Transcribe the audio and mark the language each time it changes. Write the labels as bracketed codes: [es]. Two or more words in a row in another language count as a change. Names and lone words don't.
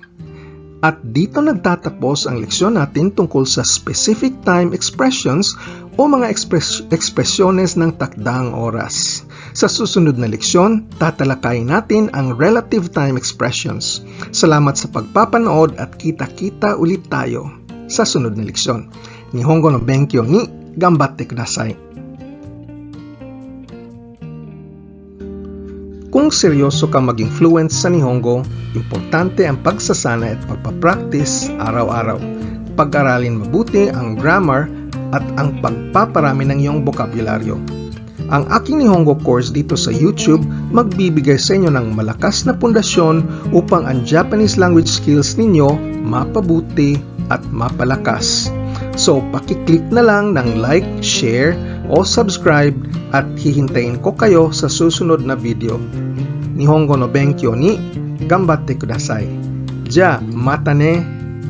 [tl] At dito nagtatapos ang leksyon natin tungkol sa [en] specific time expressions [tl] o mga ekspresyones ng takdang oras. Sa susunod na leksyon, tatalakayin natin ang [en] relative time expressions. [tl] Salamat sa pagpapanood at kita-kita ulit tayo sa sunod na leksyon. [ja] 日本語の勉強に頑張ってください. [tl] Kung seryoso kang maging fluent sa Nihongo, importante ang pagsasanay at pagpapractice araw-araw. Pag-aralin mabuti ang grammar at ang pagpaparami ng iyong bokabularyo. Ang aking Nihongo course dito sa YouTube magbibigay sa inyo ng malakas na pundasyon upang ang [en] Japanese language skills [tl] ninyo mapabuti at mapalakas. So, pakiclick na lang ng like, share, o subscribe at hihintayin ko kayo sa susunod na video. [ja] 日本語の勉強に頑張ってください. じゃ、またね!